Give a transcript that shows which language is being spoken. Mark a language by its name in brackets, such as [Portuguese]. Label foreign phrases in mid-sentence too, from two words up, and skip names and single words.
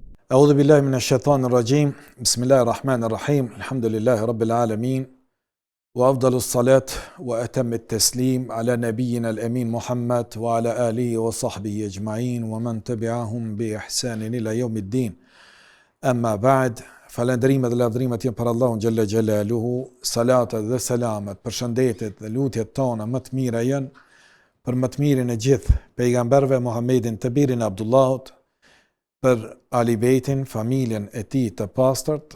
[Arabic] أعوذ بالله من الشيطان الرجيم بسم الله الرحمن الرحيم الحمد لله رب العالمين وأفضل الصلاة وأتم التسليم على نبينا الأمين محمد وعلى آله وصحبه أجمعين ومن تبعهم بإحسان إلى يوم الدين أما بعد [Albanian] falënderimet dhe lavdrimet janë për Allahun xhalla xhelaluhu, salatat dhe selamet, përshëndetjet dhe lutjet tona më të mira janë për më të mirin e gjithë pejgamberëve, Muhammedin të birin e Abdullahut, për Ali Bejtin, familjen e tij të pastërt